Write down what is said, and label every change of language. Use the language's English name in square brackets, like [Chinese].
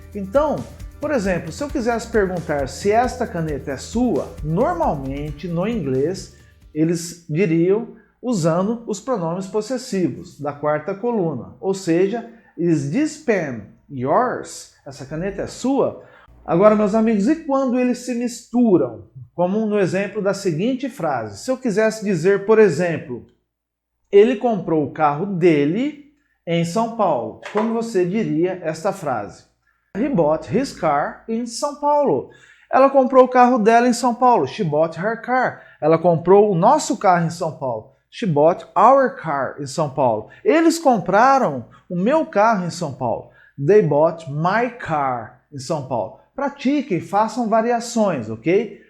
[Portuguese] Então, por exemplo, se eu quisesse perguntar se esta caneta é sua, normalmente no inglês eles diriam usando os pronomes possessivos da quarta coluna, ou seja, [English] is this pen yours? [Portuguese] Essa caneta é sua? Agora, meus amigos, e quando eles se misturam? Como no exemplo da seguinte frase. Se eu quisesse dizer, por exemplo, ele comprou o carro dele em São Paulo, como você diria esta frase? [English] He bought his car in São Paulo. [Portuguese] Ela comprou o carro dela em São Paulo. [English] She bought her car. [Portuguese] Ela comprou o nosso carro em São Paulo. [English] She bought our car [Portuguese] em São Paulo. Eles compraram o meu carro em São Paulo. [English] They bought my car [Portuguese] em São Paulo. Pratiquem, façam variações, ok?